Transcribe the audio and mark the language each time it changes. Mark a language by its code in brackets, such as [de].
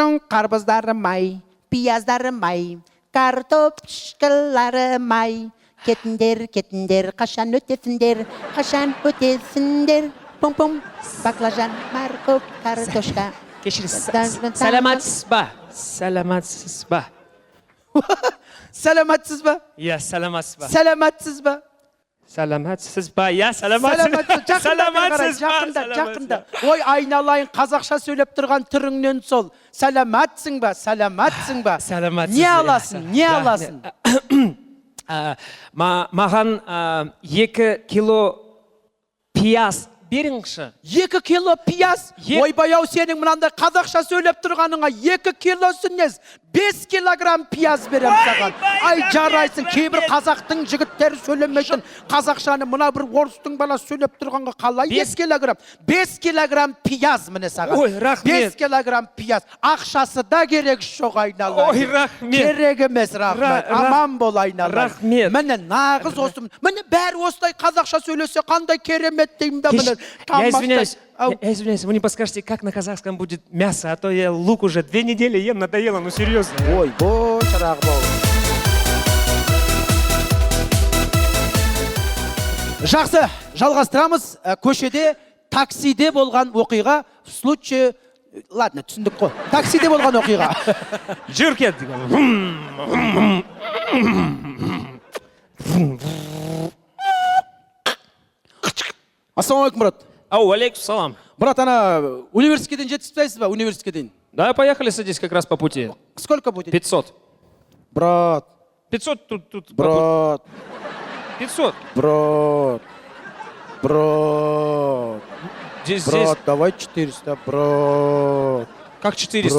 [kk] Қарбыздары май, пияздары май, картопшкалары май. Кетіндер, кетіндер, қашан өтесіндер, қашан өтесіндер. [ru] Пум-пум, баклажан, морковь, картошка. [kk] Кешіріңіз. Сәлематсыз ба? Сәлематсыз ба? Сәлематсыз ба? Иә, сәлематсыз ба? Сәлематсыз ба? Сәлематсыз ба? Иә, сәлематсыз. Жақында. Ой, айналайын, қазақша сөйлеп тұрған түріңнен сол. Сәлематсың ба? Сәлематсың ба? Сәлематсыз. Не аласың? Не аласың? Маған 2 кило пияз беріңізші. 2 кило пияз? Ойбай-ау, сенің мынандай қазақша сөйлеп тұрғаныңа 2 килосын нез? 5 килограмм пияз берем саған. Ай, жарайсың, кейбір қазақтың жігіттері сөйлемейтін қазақшаны мына бір орыстың баласы сөйлеп тұрғанға қалай 2 килограмм? 5 килограмм пияз міне саған. Ой, рахмет. 5 килограмм пияз. Ақшасы да керек жоқ, айналайын. Ой, рахмет. Керек емес, рахмет. Аман бол, айналайын. Рахмет. Міне нағыз осы. Міне бәрі осылай қазақша сөйлесе қандай керемет деймін да міне. [ru] Я извиняюсь, вы не подскажете, как на казахском будет мясо, а то я лук уже 2 недели ем, надоело, ну серьезно. [kk] Ой, бой, шырақ бол. Жақсы, жалғастырамыз. Көшеде, таксиде болған оқиға, [ru] в случае... Ладно, [kk] түсіндік қой. Таксиде болған оқиға. Жүркет. Ассалаумалейкум, брат. Ау, алейкум салам. Брат, ана университеттен жетіспейсіз ба? Университеттен. [ru] Да, поехали, садись как раз по пути. Сколько будет? 500. Брат. 500 тут. Брат. 500. Брат. Брат. Здесь. Брат, давай 400, брат. Как 400?